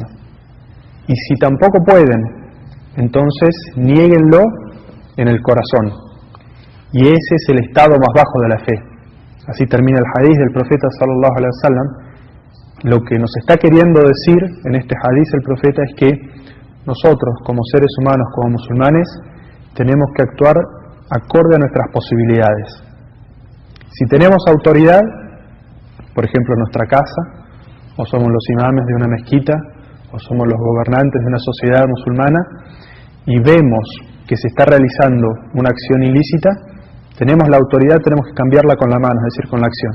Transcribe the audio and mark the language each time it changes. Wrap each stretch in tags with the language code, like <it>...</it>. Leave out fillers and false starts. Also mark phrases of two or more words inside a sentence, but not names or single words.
<es>Y si tampoco pueden, entonces niéguenlo en el corazón. Y ese es el estado más bajo de la fe. Así termina el hadiz del profeta</es> <ar>صلى الله عليه وسلم.</ar> <es>Lo que nos está queriendo decir en este hadiz el profeta es que nosotros como seres humanos, como musulmanes, tenemos que actuar acorde a nuestras posibilidades. Si tenemos autoridad, por ejemplo en nuestra casa, o somos los imames de una mezquita, o somos los gobernantes de una sociedad musulmana, y vemos que se está realizando una acción ilícita, tenemos la autoridad, tenemos que cambiarla con la mano, es decir, con la acción.</es>